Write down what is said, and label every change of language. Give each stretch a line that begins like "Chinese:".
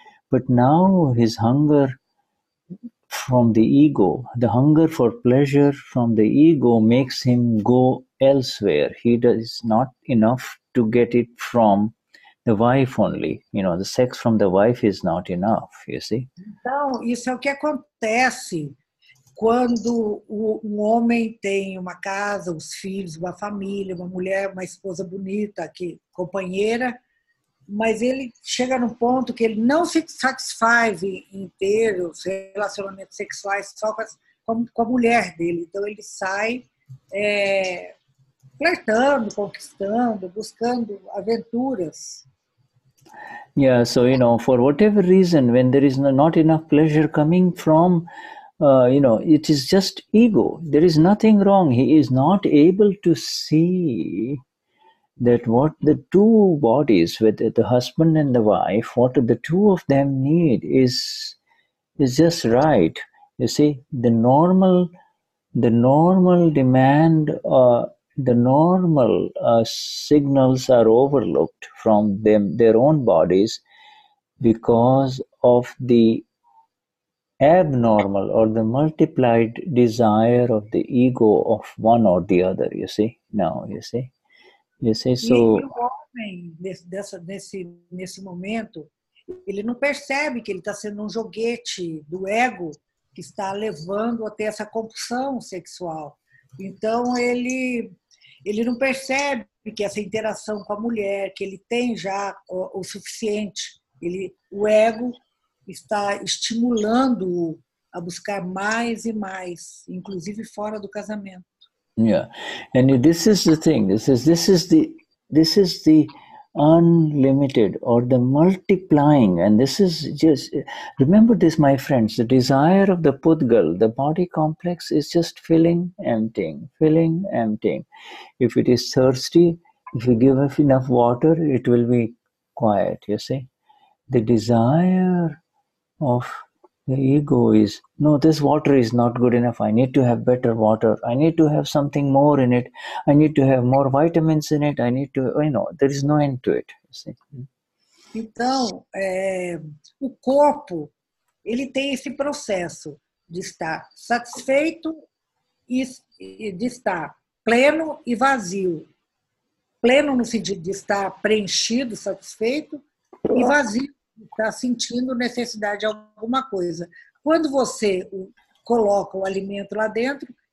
English: But now his hunger from the ego, the hunger for pleasure from the ego makes him go elsewhere. It's not enough to get it from the wife only. The sex from the wife is not enough, you see.
Portuguese: Então, isso é o que acontece quando um homem tem uma casa, os filhos, uma família, uma mulher, uma esposa bonita, companheira, mas ele chega num ponto que ele não se satisfaz em ter os relacionamentos sexuais só com a mulher dele. Então ele sai flertando, conquistando, buscando aventuras.
English: Yeah, so for whatever reason, when there is not enough pleasure coming from, it is just ego. There is nothing wrong. He is not able to see that what the two bodies, with the husband and the wife, what the two of them need is just right. You see, the normal demand, the normal signals are overlooked from their own bodies because of the abnormal or the multiplied desire of the ego of one or the other, you see. Now, you see. So...
Portuguese: E o homem, nesse momento, ele não percebe que ele está sendo um joguete do ego que está levando a ter essa compulsão sexual. Então, ele não percebe que essa interação com a mulher, que ele tem já o suficiente. O ego está estimulando-o a buscar mais e mais, inclusive fora do casamento.
English: Yeah, and this is the thing. This is the unlimited or the multiplying, and this is just, remember this, my friends. The desire of the Pudgal, the body complex, is just filling, emptying. If it is thirsty, if you give it enough water, it will be quiet. You see, the desire of the ego is, no, this water is not good enough. I need to have better water. I need to have something more in it. I need to have more vitamins in it. I need to, there is no end to it. You see?
Portuguese: Então, o corpo, ele tem esse processo de estar satisfeito e de estar pleno e vazio. Pleno no sentido de estar preenchido, satisfeito, e vazio, está sentindo necessidade de alguma coisa. Quando você coloca o alimento lá dentro,